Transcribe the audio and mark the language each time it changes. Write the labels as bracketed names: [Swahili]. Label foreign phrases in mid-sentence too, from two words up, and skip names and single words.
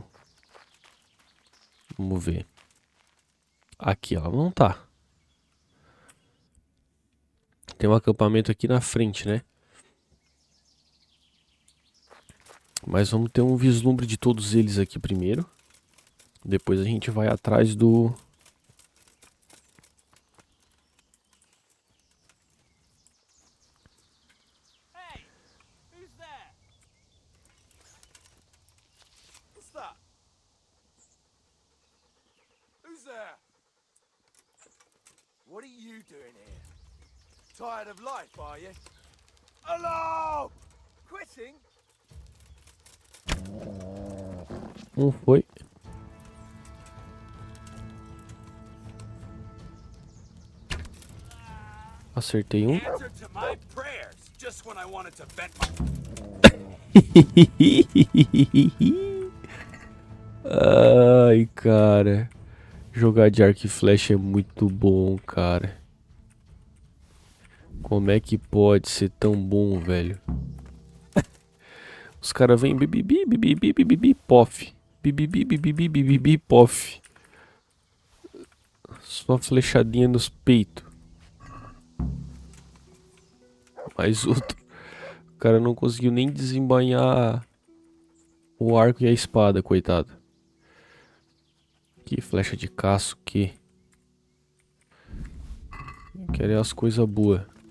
[Portuguese] Vamos ver. Aqui ela não tá. Tem um acampamento aqui na frente, né? Mas vamos ter um vislumbre de todos eles aqui primeiro. Depois a gente vai atrás do... [English] Hey! Who's there? What's that? Who's there? What are you doing here? Tired of life, are you? Hello! Quitting? [Portuguese] Foi. Acertei um. [English] Answer to my prayers just when I wanted to vent my... [Portuguese] Ai, cara. Jogar de arco e flecha é muito bom, cara. Como é que pode ser tão bom, velho? Os caras vêm bibibi, bibibi, bibibi, pof. Bibibi, bibibi, bibibi, pof. Só flechadinha nos peitos. Mais outro. O cara não conseguiu nem desembainhar o arco e a espada, coitado. Que flecha de caço, que... Querer as coisas boas.